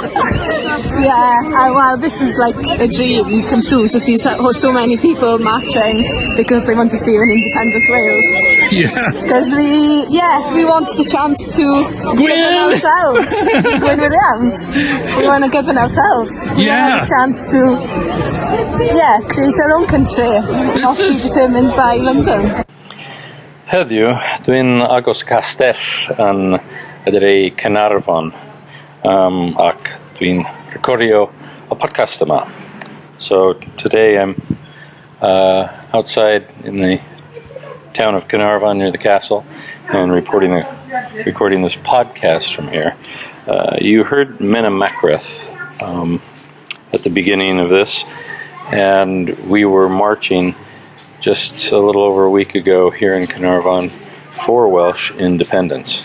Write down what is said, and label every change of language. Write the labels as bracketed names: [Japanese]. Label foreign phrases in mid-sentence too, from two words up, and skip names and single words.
[English] Well, this is like a dream come true to see so many people marching because they want to see an independent Wales. Yeah. Because we want the chance to govern ourselves. This is Gwyn Williams. We want to govern ourselves. We want a chance to, create our own country, not be determined by London. [Welsh] Heddiw, dwi'n agos castell yn y Caernarfon ac dwi'n recordio a podcast yma. [English] So today I'm outside in the town of Caernarfon near the castle and recording this podcast from here. You heard Menna Macrath at the beginning of this, and we were marching just a little over a week ago here in Caernarfon for Welsh Independence.